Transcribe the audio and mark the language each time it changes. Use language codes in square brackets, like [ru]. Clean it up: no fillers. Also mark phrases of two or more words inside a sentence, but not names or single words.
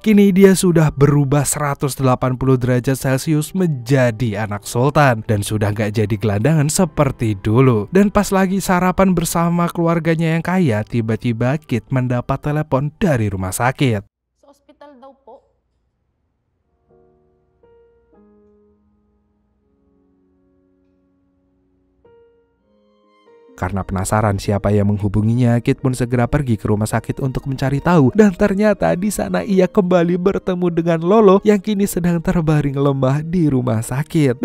[id] Kini dia sudah berubah 180 derajat Celcius menjadi anak sultan dan sudah gak jadi gelandangan seperti dulu. Dan pas lagi sarapan bersama keluarganya yang kaya, tiba-tiba Kit mendapat telepon dari rumah sakit. [tl] Sa ospital daw po. [id] Karena penasaran siapa yang menghubunginya, Kit pun segera pergi ke rumah sakit untuk mencari tahu. Dan ternyata di sana ia kembali bertemu dengan Lolo yang kini sedang terbaring lemah di rumah sakit.